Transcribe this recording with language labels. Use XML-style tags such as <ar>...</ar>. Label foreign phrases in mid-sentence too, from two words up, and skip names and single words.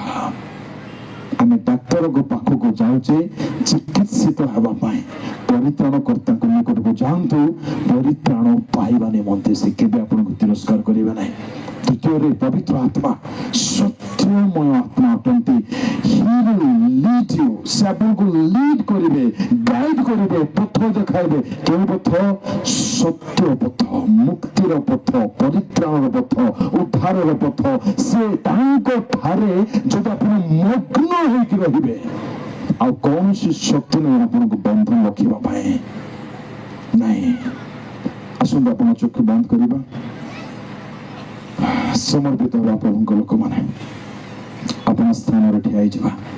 <or>ଆମେ ଡାକ୍ତରଙ୍କ ପାଖକୁ ଯାଉଛେ ଚିକିତ୍ସିତ ହେବା ପାଇଁ, ପରିତ୍ରାଣକର୍ତ୍ତାଙ୍କ ନିକଟକୁ ଯାଆନ୍ତୁ ପରିତ୍ରାଣ ପାଇବା ନିମନ୍ତେ। ସେ କେବେ ଆପଣଙ୍କୁ ତିରସ୍କାର କରିବେ ନାହିଁ। ତୃତୀୟରେ, ପବିତ୍ର ଆତ୍ମା ସତ୍ୟମୟ ଆତ୍ମା ଅଟନ୍ତି।</or> <en>He will lead you,</en> <or>ସେ ଆପଣଙ୍କୁ ଲିଡ୍ କରିବେ, ଗାଇଡ୍ କରିବେ, ପଥ ଦେଖାଇବେ କେଉଁ ପଥ ସତ୍ୟ ପଥ ମୁକ୍ତିର ପଥ ପରିତ୍ରାଣର ପଥ ଉଦ୍ଧାରର ପଥ ସେ ତାଙ୍କ ଠାରେ যদি ଆପଣ ମଗ୍ନ ହେଇକି ରହିବେ ଆଉ କୌଣସି ଶକ୍ତି ନାହିଁ ଆପଣଙ୍କୁ ବନ୍ଧନ ରଖିବା ପାଇଁ ନାହିଁ। ଆସନ୍ତୁ ଆପଣ ଚକ୍ଷୁ ବନ୍ଦ କରିବା, ସମର୍ପିତ ହେବା ପ୍ରଭୁଙ୍କ ଲୋକମାନେ ଆପଣ ସ୍ଥାନରେ ଠିଆ ହେଇଯିବା।</or>